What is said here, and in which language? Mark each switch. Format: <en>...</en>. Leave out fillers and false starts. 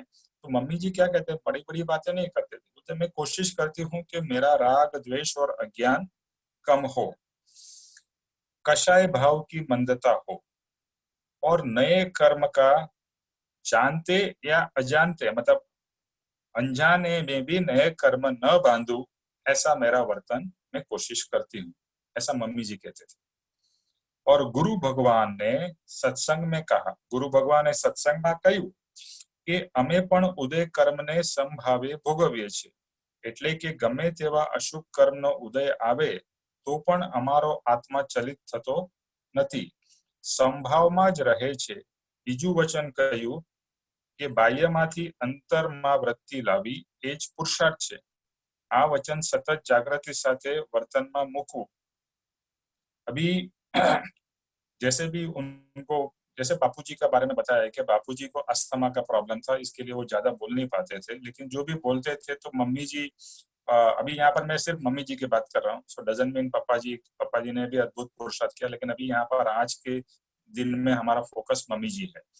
<hi>तो मम्मी जी क्या कहते हैं, बड़ी बड़ी बातें नहीं करते थे, तो मैं कोशिश करती हूँ कि मेरा राग द्वेष और अज्ञान कम हो, कषाय भाव की मंदता हो, और नए कर्म का जानते या अजानते, मतलब अनजाने में भी नए कर्म न बांधू, ऐसा मेरा वर्तन मैं कोशिश करती हूँ. ऐसा मम्मी जी कहते थे. और गुरु भगवान ने सत्संग में</hi> <gu>कहा, गुरु भगवाने सत्संग में કહ્યું કે અમે પણ ઉદય કર્મને સંભાવે ભોગવીએ છીએ, એટલે કે ગમે તેવા અશુભ કર્મનો ઉદય આવે તો પણ અમારો આત્મા ચલિત થતો નથી, સંભાવમાં જ રહે છે. બીજું વચન કહ્યું કે બાહ્યમાંથી અંતરમાં વૃત્તિ લાવી એ જ પુરુષાર્થ છે. આ વચન સતત જાગૃતિ સાથે વર્તનમાં મૂકવું.</gu> <hi>अभी जैसे भी उनको, जैसे बापूजी के बारे में बताया कि बापूजी को अस्थमा का प्रॉब्लम था, इसके लिए वो ज्यादा बोल नहीं पाते थे, लेकिन जो भी बोलते थे तो मम्मी जी, अभी यहाँ पर मैं सिर्फ मम्मी जी की बात कर रहा हूँ,</hi> <en>so doesn't mean</en> <hi>पापा जी ने भी अद्भुत पुरुषार्थ किया, लेकिन अभी यहाँ पर आज के दिन में हमारा फोकस मम्मी जी है.</hi>